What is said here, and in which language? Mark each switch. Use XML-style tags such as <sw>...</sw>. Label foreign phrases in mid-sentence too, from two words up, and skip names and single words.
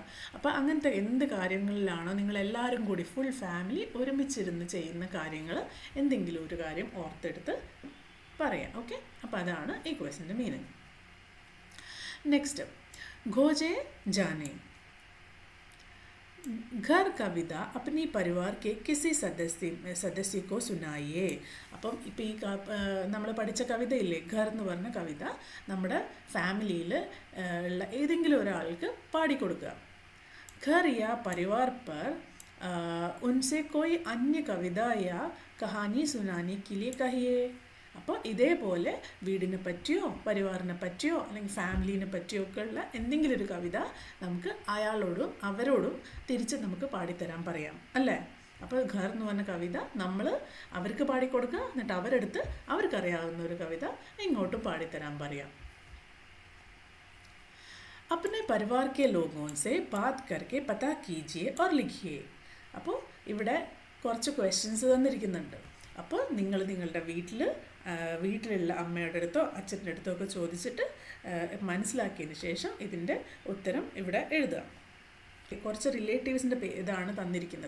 <ml>അപ്പോൾ അങ്ങനത്തെ എന്ത് കാര്യങ്ങളിലാണോ നിങ്ങളെല്ലാവരും കൂടി</ml> <en>full family</en> <ml>ഒരുമിച്ചിരുന്ന് ചെയ്യുന്ന കാര്യങ്ങൾ, എന്തെങ്കിലും ഒരു കാര്യം ഓർത്തെടുത്ത് പറയാം. ഓക്കെ, അപ്പോൾ അതാണ് ഈ ക്വസ്റ്റ്യൻ്റെ മീനിങ്.</ml> <hi>നെക്സ്റ്റ്, खोजें जानें, घर कविता अपनी परिवार के किसी സദസ്യ को सुनाइए.</hi> <ml>അപ്പം ഇപ്പം ഈ നമ്മൾ പഠിച്ച കവിതയില്ലേ ഘർ എന്ന് പറഞ്ഞ കവിത നമ്മുടെ ഫാമിലിയിൽ ഉള്ള ഏതെങ്കിലും ഒരാൾക്ക് പാടിക്കൊടുക്കുക.</ml> <hi>घर या परिवार पर उनसे कोई अन्य कविता या कहानी सुनाने के लिए कहिए.</hi> <ml>അപ്പോൾ ഇതേപോലെ വീടിനെ പറ്റിയോ പരിവാറിനെ പറ്റിയോ അല്ലെങ്കിൽ ഫാമിലീനെ പറ്റിയോ ഒക്കെ ഉള്ള എന്തെങ്കിലും ഒരു കവിത നമുക്ക് അയാളോടും അവരോടും തിരിച്ച് നമുക്ക് പാടിത്തരാൻ പറയാം അല്ലേ. അപ്പോൾ ഘർ എന്ന് പറഞ്ഞ കവിത നമ്മൾ അവർക്ക് പാടിക്കൊടുക്കുക, എന്നിട്ട് അവരെടുത്ത് അവർക്കറിയാവുന്ന ഒരു കവിത ഇങ്ങോട്ടും പാടിത്തരാൻ പറയാം.</ml> <hi>अपने परिवार के लोगों से बात करके पता कीजिए और लिखिए.</hi> <ml>അപ്പോൾ ഇവിടെ കുറച്ച് ക്വസ്റ്റ്യൻസ് തന്നിരിക്കുന്നുണ്ട്. അപ്പോൾ നിങ്ങൾ നിങ്ങളുടെ വീട്ടിലുള്ള അമ്മയുടെ അടുത്തോ അച്ഛൻ്റെ അടുത്തോ ഒക്കെ ചോദിച്ചിട്ട് മനസ്സിലാക്കിയതിന് ശേഷം ഇതിൻ്റെ ഉത്തരം ഇവിടെ എഴുതുക. കുറച്ച് റിലേറ്റീവ്സിൻ്റെ ഇതാണ് തന്നിരിക്കുന്നത്.</ml>